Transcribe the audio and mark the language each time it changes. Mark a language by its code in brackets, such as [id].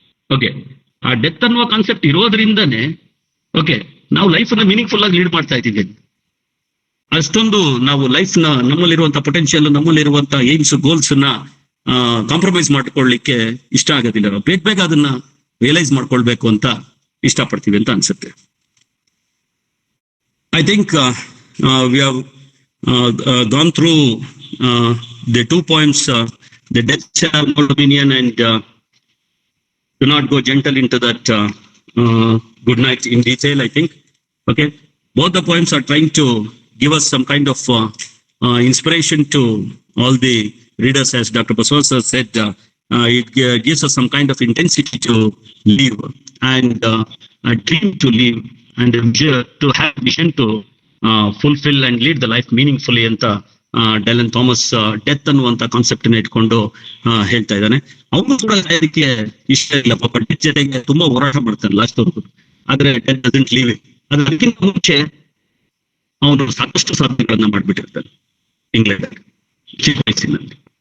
[kn] Okay, ಆ death ಅನ್ನುವ concept ಇರೋದ್ರಿಂದನೇ okay ನಾವು ಲೈಫ್ ಅನ್ನ ಮೀನಿಂಗ್ಫುಲ್ ಆಗಿ ಲೀಡ್ ಮಾಡ್ತಾ ಇದ್ದೀವಿ. ಅಷ್ಟೊಂದು ನಾವು ಲೈಫ್ ನ, ನಮ್ಮಲ್ಲಿರುವಂತಹ ಪೊಟೆನ್ಶಿಯಲ್, ನಮ್ಮಲ್ಲಿರುವಂತಹ ಏಮ್ಸ್, ಗೋಲ್ಸ್ ನ ಕಾಂಪ್ರಮೈಸ್ ಮಾಡ್ಕೊಳ್ಳಿಕ್ಕೆ ಇಷ್ಟ ಆಗೋದಿಲ್ಲ. ನಾವು ಬೇಗ ಅದನ್ನ ರಿಯಲೈಸ್ ಮಾಡ್ಕೊಳ್ಬೇಕು ಅಂತ ಇಷ್ಟಪಡ್ತೀವಿ ಅಂತ ಅನ್ಸುತ್ತೆ. [en] I think we have gone through the 2 poems, the death shall have no dominion and do not go gentle into that good night in detail, I think. Okay, both the poems are trying to give us some kind of inspiration to all the readers. As Dr. Baswasa said, it gives us some kind of intensity to live and a dream to live and to have vision to fulfill and lead the life meaningfully [kn] ಅಂತ ಡೆಲನ್ Thomas death ಅನ್ನುವಂತ concept ನ ಇಟ್ಕೊಂಡು ಹೇಳ್ತಾ ಇದ್ದಾನೆ. ಅವನು ಕೂಡ ಅದಕ್ಕೆ ಇಷ್ಟ ಇಲ್ಲ ಪಾಪ, ಡೆತ್ ಜೊತೆಗೆ ತುಂಬಾ ಹೋರಾಟ ಮಾಡ್ತಾನೆ ಲಾಸ್ಟ್ ವರೆಗೂ. ಆದ್ರೆ [en] Death doesn't leave it. [kn] ಅದಕ್ಕಿಂತ ಮುಂಚೆ ಅವನು ಸಾಕಷ್ಟು ಸಾಧನೆಗಳನ್ನ ಮಾಡ್ಬಿಟ್ಟಿರ್ತಾನೆ ಇಂಗ್ಲೆಂಡ್ ಅಲ್ಲಿ ಚಿಕ್ಕ ವಯಸ್ಸಿನಲ್ಲಿ.